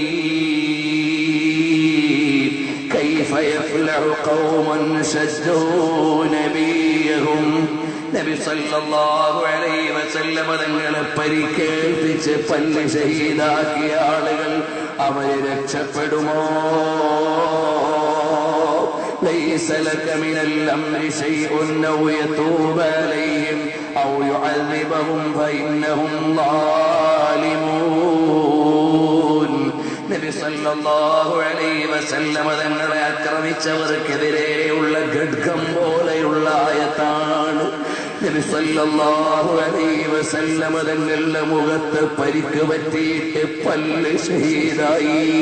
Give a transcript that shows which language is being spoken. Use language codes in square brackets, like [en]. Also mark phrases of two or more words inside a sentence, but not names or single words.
[ar] كيف يفلح قوم شجوا نبيهم, [ml] നബി [ar] صلى الله عليه وسلم [ml] തങ്ങളെ പരിക്കേൽപ്പിച്ച് പല്ല് ഷഹീദാക്കിയ ആളുകൾ അവര് രക്ഷപ്പെടുമോ? [ar] ليس لك من الأمر شيء أو يتوب عليهم أو يعذبهم فإنهم ظالمون. [ml] നബി [ar] صلى الله عليه وسلم [ml] തങ്ങളെ ആക്രമിച്ചവർക്കെതിരെയുള്ള ഖഡ്ഗം പോലെയുള്ള ആയത്താണ്. നബി [ar] صلى الله عليه وسلم [ml] തങ്ങളുടെ മുഖത്ത് പരിക്ക് പറ്റിയിട്ട് പല്ല് ഷഹീദായി.